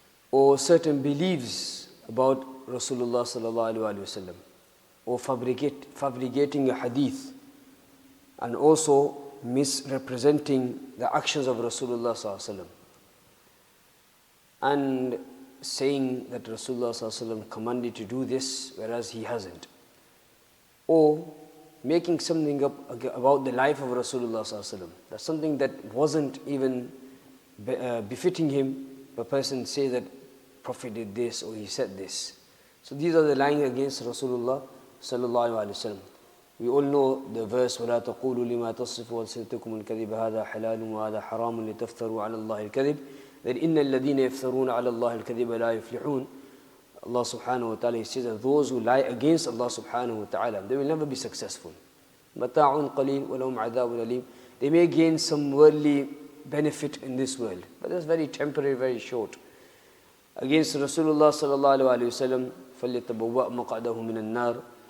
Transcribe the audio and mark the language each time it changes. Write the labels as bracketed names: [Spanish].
[English] Or certain beliefs about Rasulullah sallallahu alaihi wasallam, or fabricating a hadith, and also misrepresenting the actions of Rasulullah sallallahu alaihi wasallam, and saying that Rasulullah sallallahu alaihi wasallam commanded to do this whereas he hasn't, or making something up about the life of Rasulullah sallallahu alaihi wasallam. That's something that wasn't even befitting him. A person say that Prophet did this or he said this. So these are the lying against Rasulullah sallallahu alaihi wasallam. We all know the verse [Arabic] وَلَا تَقُولُوا لِمَا تَصِفُ وَأَلْسِنَتُكُمُ الْكَذِبَ هَذَا حَلَالٌ وَهَذَا حَرَامٌ لِتَفْتَرُوا عَلَى اللَّهِ الْكَذِبَ [English] that [Arabic] إِنَّ الَّذِينَ يَفْتَرُونَ عَلَى اللَّهِ الْكَذِبَ لَا يُفْلِحُونَ. [English] Allah subhanahu wa ta'ala, he says that those who lie against Allah subhanahu wa ta'ala, they will never be successful. [Arabic] مَتَاعٌ قَلِيلٌ وَلَهُمْ عَذَابٌ أَلِيمٌ. [English] They may gain some worldly benefit in this world, but that's very temporary, very short. Against [Arabic] Rasulullah sallallahu alaihi wasallam, فَلْيَتَبَوَّأْ مَقْعَدَهُ مِنَ النَّارِ.